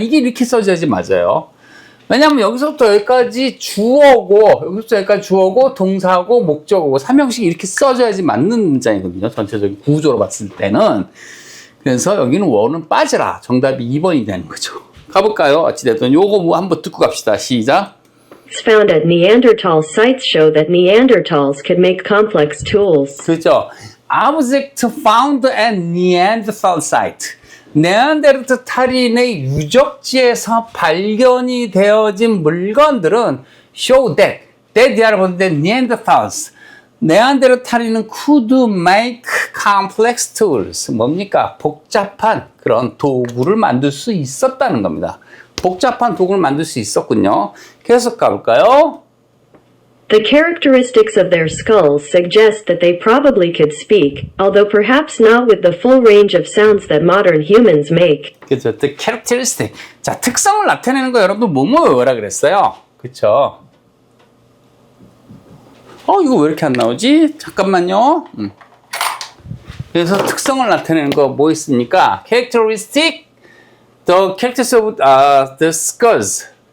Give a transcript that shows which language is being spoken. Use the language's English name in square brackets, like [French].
[Korean] 이게 이렇게 써져야지 맞아요. 왜냐면 여기서부터 여기까지 주어고 여기서부터 여기까지 주어고 동사고 목적어고 3형식 이렇게 써져야지 맞는 문장이거든요. 전체적인 구조로 봤을 때는. 그래서 여기는 were는 빠져라. 정답이 2번이 되는 거죠. 가볼까요? 어찌됐든 요거 뭐 한번 듣고 갑시다. 시작. [English] Found at Neanderthal sites show that Neanderthals could make complex tools. [Korean] 그죠? [English] Object found at Neanderthal site. [Korean] 네안데르탈인의 유적지에서 발견이 되어진 물건들은 [English] show that [Korean] 뒤를 보는데 Neanderthals. 네안데르탈인은 [English] could make complex tools. [Korean] 뭡니까? 복잡한 그런 도구를 만들 수 있었다는 겁니다. 복잡한 도구를 만들 수 있었군요. 계속 가볼까요? [English] The characteristics of their skulls suggest that they probably could speak, although perhaps not with the full range of sounds that modern humans make. [Korean] 그죠? [English] The characteristic. [Korean] 자, 특성을 나타내는 거 여러분 뭐뭐 외워라 그랬어요. 그쵸? 이거 왜 이렇게 안 나오지? 잠깐만요. 그래서 특성을 나타내는 거 뭐 있습니까? [English] Characteristic. The characters of the skulls.